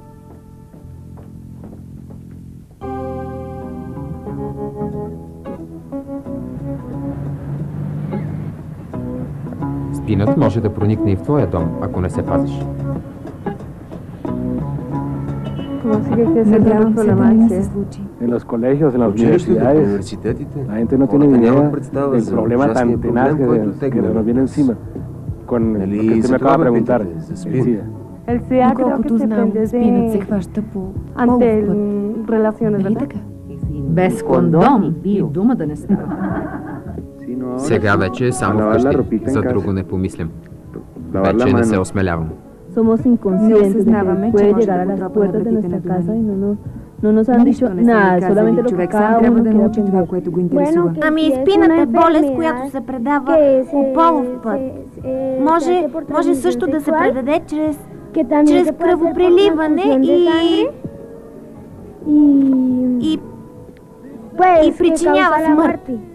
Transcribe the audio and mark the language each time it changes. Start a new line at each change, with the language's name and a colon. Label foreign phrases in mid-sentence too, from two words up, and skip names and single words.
Bulgarian: Спинът може да проникне и в твоя дом, ако не се пазиш. Надявам се да не се случи.
Spanish: En los colegios, en las universidades, la gente no tiene ni idea del problema tan tenaz que nos viene encima con lo que usted me acaba de preguntar, el SIDA.
Bulgarian: Колкото знам, спинът се хваща по полов път. Нали така? Без кондом и дума да не става. Сега вече е само вкъщи. За друго не помислям. Вече не се осмелявам.
Spanish: Somos inconscientes de que puede llegar a las puertas de nuestra casa y no nos han dicho nada, solamente lo que cada uno quiera aprender.
Bulgarian: Ами спината е болест, която се предава по полов път. Може също да се предаде чрез кръвопреливане и причинява смърт.